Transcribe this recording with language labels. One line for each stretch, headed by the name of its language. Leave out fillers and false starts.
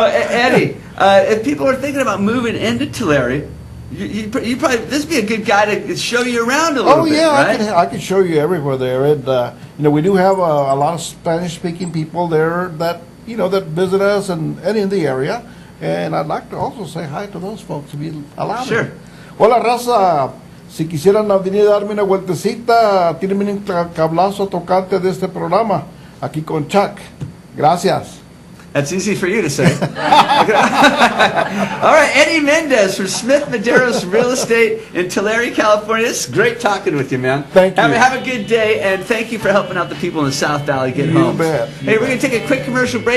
English: Eddie, if people are thinking about moving into Tulare, you probably, this would be a good guy to show you around a little Oh bit, yeah, right? I can show you everywhere there, and we do have a lot of Spanish-speaking people there that that visit us and in the area, and I'd like to also say hi to those folks if you allow me. Sure.
Spanish: Hola raza, si quisieran venir a darme una vueltecita, tírenme un cablazo tocante de este programa, aquí con Chuck. Gracias.
English: That's easy for you to say. All right, Eddie Mendez from Smith Medeiros Real Estate in Tulare, California. It's great talking with you, man. Thank you. Have a good day, and thank you for helping out the people in the South Valley get You homes. bet. Hey, we're going to take a quick commercial break.